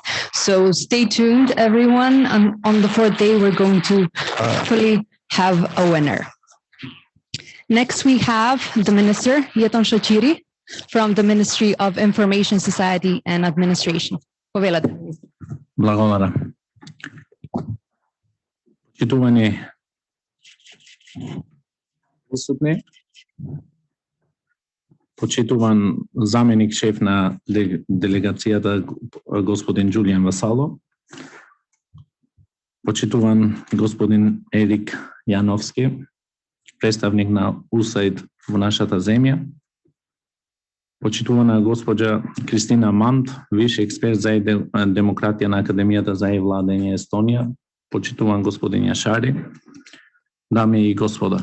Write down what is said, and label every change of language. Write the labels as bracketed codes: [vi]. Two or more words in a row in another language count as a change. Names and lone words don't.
[en] So stay tuned, everyone. On the 4th day, we're going to hopefully have a winner. Next, we have the Minister, Jeton Shaqiri, from the Ministry of Information Society and Administration. [mk] Благодаря. Почитувани присутни, почитуван заменик шеф на делегацијата господин Julian Vassallo, почитуван господин Ерик Janowsky, представник на USAID во нашата земја, почитувана госпоđа Kristina Mand, виш експерт за демократија на Академијата за e-владење Естонија, почитуван господин Jashari, дами и господа.